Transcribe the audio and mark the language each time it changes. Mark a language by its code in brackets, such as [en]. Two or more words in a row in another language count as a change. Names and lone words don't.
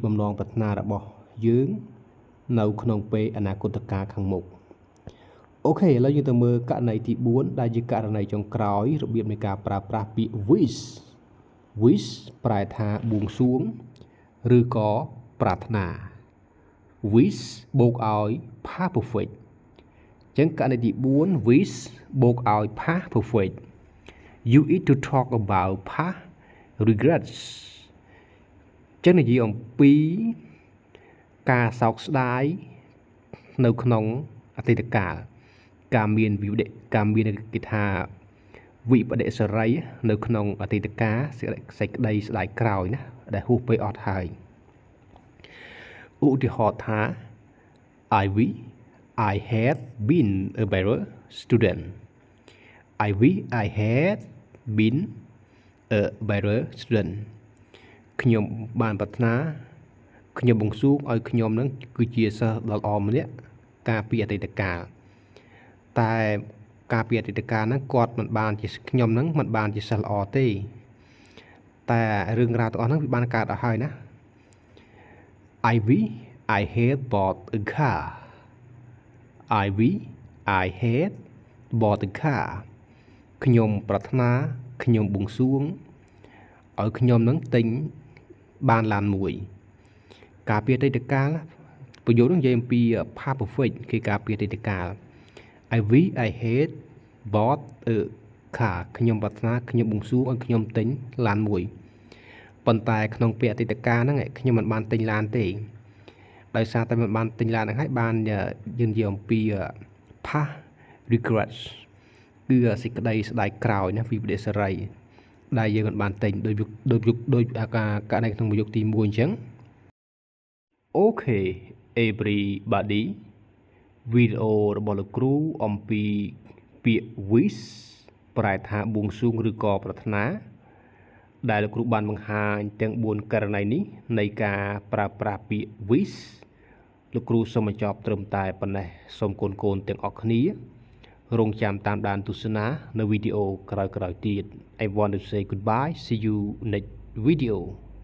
[km] បំណងប្រាថ្នារបស់យើងនៅក្នុងពេលអនាគតកាលខាងមុខអូខេឥឡូវយើងទៅមើលករណីទី4ដែលជាករ ណីចុងក្រោយរបៀបនៃការប្រើប្រាស់ពាក្យ wish ប្រែថាបួងសួងឬក៏ប្រាថ្នា wish បូកឲ្យ [en] past perfect [km] អញ្ចឹងករណីទី4 wish បូកឲ្យ [en] past perfect you need to talk about past regrets [km] អញ្ចឹងនិយាយអំពីការសោកស្ដាយនៅក្នុងអតីតកាលការមានគេថាវិបដិសារីនៅក្នុងអតីតកាលសេចក្តីស្ដាយក្រោយណាដែលហួសពេលអត់ហើយ ឧទាហរណ៍ថា [en] I wish I had been a better student I wish I had been a better student [km] ខ្ញុំបានប្រាថ្នាខ្ញុំបួងសួងឲ្យខ្ញុំនឹងគឺជាសិស្សដ៏ល្អម្នាក់កាលពីអតីតកាលតែកាលពីអតីតកាលហ្នឹងគាត់មិនបានជាខ្ញុំហ្នឹងមិនបានជាសិស្សល្អទេតែរឿងរ៉ាវទាំងអស់ ហ្នឹងវាបានកើតឲ្យហើយណា [en] I wish I had bought a car I wish I had bought a car [km] ខ្ញុំប្រាថ្នាខ្ញុំបួងសួងឲ្យខ្ញុំនឹងទិញបានឡានមួយកាលពីអតីតកាលប្រយោគនោះនិយាយអំពី [en] past perfect [km] គឺកាលពីអ តីតកាល [en] I wish I had bought a car [km] ខ្ញុំប្រាថ្នាខ្ញុំបួងសួងឲ្យខ្ញុំទិញឡានមួយប៉ុន្តែក្នុងពេលអតីតកាលហ្នឹងខ្ញុំមិនបានទិញឡានទេ ដោយសារតែមិនបានទិញឡានហ្នឹងហើយបានយើងនិយាយអំពី [en] past regrets [km] គឺសេចក្តីស្ដាយក្រោយណាវិបដិសារីដែលយើងមិនបានទិញ ដោយករណីក្នុងប្រយោគទី1អញ្ចឹងអូខេ everybody វីដេអូរបស់លោកគ្រូអំពីពា ក្យ wish ប្រែថាបួងសួងឬក៏ប្រាថ្នាដែលលោកគ្រូបានបង្ហាញទាំង4ករណីនេះនៃការប្រើប្រាស់ពាក្យ wish លោកគ្រូសូមបញ្ចប់ត្រឹមតែប៉ុណ្ណេះសូមកូនទាំងអស់គ្នារងចាំតាមដានទស្សនានៅវីដេអូក្រោយៗទៀត [en] I want to say goodbye see you next video